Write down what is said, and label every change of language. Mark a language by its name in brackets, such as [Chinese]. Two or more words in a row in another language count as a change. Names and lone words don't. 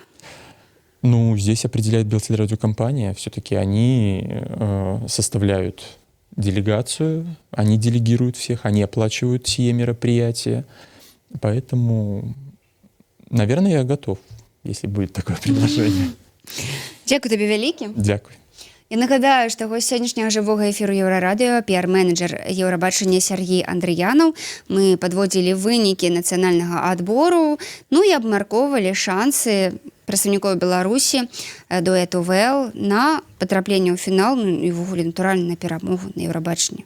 [Russian] Ну, здесь определяет Белтелерадиокомпания. Все-таки они составляют делегацию, они делегируют всех, они оплачивают сие мероприятия. Поэтому, наверное, я готов, если будет такое предложение. [Belarusian] Дякую тобі вялікі. Дякую. Я нагадаю, што гость сённяшняга жывога эфіру Еўрарадыё, піар-менеджер Еўрабачання Сергей Андрыянаў. Мы падводзілі вынікі нацыянальнага адбору, ну і абмяркоўвалі шансы прадстаўнікоў Беларусі дуэту ВЛ на патрапленне ў фінал, ну і ўвогуле натуральна на перамогу на Еўрабачанні.